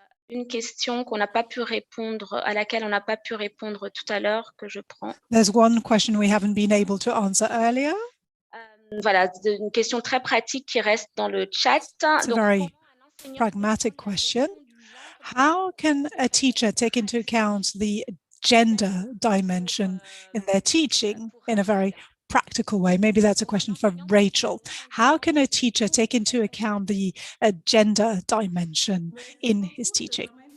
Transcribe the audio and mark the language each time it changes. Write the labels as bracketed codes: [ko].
[fr] Une question qu'on n'a pas pu répondre, à laquelle on n'a pas pu répondre tout à l'heure, que je prends. [en] There's one question we haven't been able to answer earlier. [fr] Voilà, une question très pratique qui reste dans le chat. [en] It's a very pragmatic question. How can a teacher take into account the gender dimension in their teaching in a very practical way? Maybe that's a question for Rachel. How can a teacher take into account the gender dimension in his teaching?